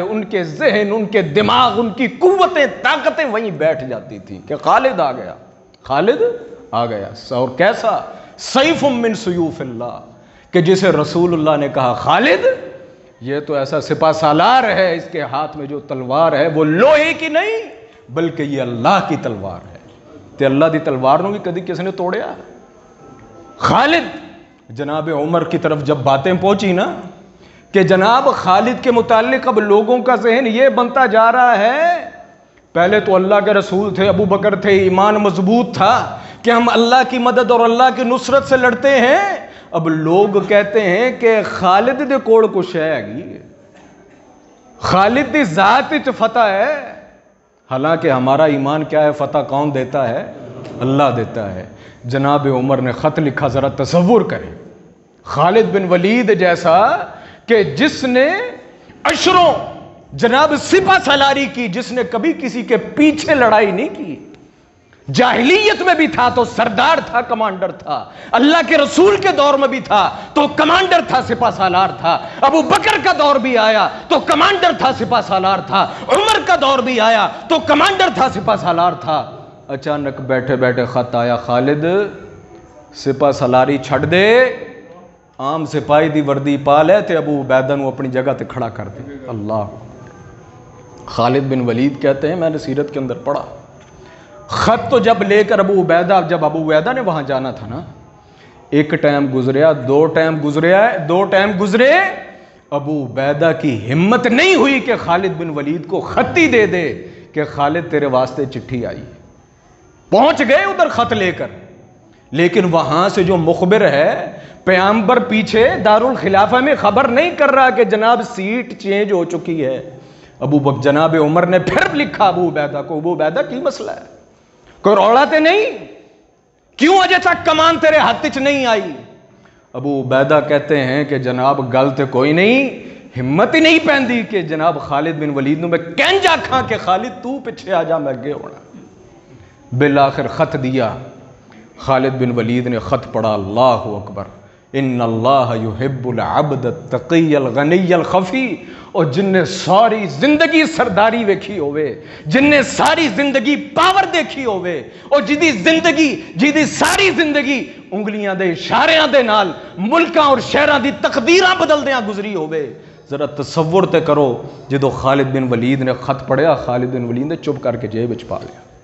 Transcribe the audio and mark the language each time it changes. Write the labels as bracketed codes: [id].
[ur] ان کے ذہن، ان کے دماغ، ان کی قوتیں، طاقتیں وہیں بیٹھ جاتی تھیں کہ خالد آ گیا، خالد آ گیا. اور کیسا [ar] سیف من سیوف اللہ، [ur] کہ جسے رسول اللہ نے کہا خالد یہ تو ایسا سپہ سالار ہے، اس کے ہاتھ میں جو تلوار ہے وہ لوہے کی نہیں بلکہ یہ اللہ کی تلوار ہے. [pa] تے اللہ دی تلوار نو بھی کدی کس نے توڑیا؟ خالد. [ur] جناب عمر کی طرف جب باتیں پہنچی نا کہ جناب خالد کے متعلق اب لوگوں کا ذہن یہ بنتا جا رہا ہے، پہلے تو اللہ کے رسول تھے، ابو بکر تھے، ایمان مضبوط تھا کہ ہم اللہ کی مدد اور اللہ کی نصرت سے لڑتے ہیں. اب لوگ کہتے ہیں کہ [pa] خالد دے کوڑ کچھ ہے گی، خالد دی ذات وچ فتح ہے. [ur] حالانکہ ہمارا ایمان کیا ہے؟ فتح کون دیتا ہے؟ اللہ دیتا ہے. جناب عمر نے خط لکھا، ذرا تصور کریں، خالد بن ولید جیسا کہ جس نے عشروں جناب سپہ سالاری کی، جس نے کبھی کسی کے پیچھے لڑائی نہیں کی، جاہلیت میں بھی تھا تو سردار تھا، کمانڈر تھا، اللہ کے رسول کے دور میں بھی تھا تو کمانڈر تھا، سپہ سالار تھا، ابو بکر کا دور بھی آیا تو کمانڈر تھا، سپہ سالار تھا، عمر کا دور بھی آیا تو کمانڈر تھا، سپہ سالار تھا. اچانک بیٹھے بیٹھے خط آیا، [pa] خالد سپہ سالاری چھڑ دے، عام سپاہی دی وردی پا لے تے ابو عبیدہ نو اپنی جگہ تے کھڑا کر دے. اللہ. [ur] خالد بن ولید کہتے ہیں میں نے سیرت کے اندر پڑھا، خط تو جب لے کر ابو عبیدہ نے وہاں جانا تھا نا، ایک ٹائم گزریا، دو ٹائم گزرے، ابو عبیدہ کی ہمت نہیں ہوئی کہ خالد بن ولید کو خط ہی دے دے کہ خالد تیرے واسطے چٹھی آئی. پہنچ گئے ادھر خط لے کر، لیکن وہاں سے جو مخبر ہے، پیغمبر پیچھے دارالخلافہ میں خبر نہیں کر رہا کہ جناب سیٹ چینج ہو چکی ہے. جناب عمر نے پھر لکھا ابو عبیدہ کو، [pa] ابو عبیدہ کی مسئلہ ہے؟ کوئی روڑا تے نہیں؟ کیوں اجے تک کمان تیرے ہاتھ چ نہیں آئی؟ ابو عبیدہ کہتے ہیں کہ جناب گل تے کوئی نہیں، ہمت ہی نہیں پیندی کہ جناب خالد بن ولید نو میں کہنجا کھاں کہ خالد تو پیچھے آ جا، میں اگے ہونا. [ur] بالآخر خط دیا، خالد بن ولید نے خط پڑھا، اللہ اکبر، [ar] ان اللہ یحب العبد التقی الغنی الخفی. [pa] اور جن نے ساری زندگی سرداری ویکھی ہوئے، جن نے ساری زندگی پاور دیکھی ہوئے، اور جیدی ساری زندگی انگلیاں دے اشاریاں دے نال ملکاں اور شہراں دی تقدیراں بدلدیاں گزری ہوئے، ذرا تصور تے کرو جدو خالد بن ولید نے خط پڑھیا، خالد بن ولید نے چپ کر کے جیب وچ پا لیا.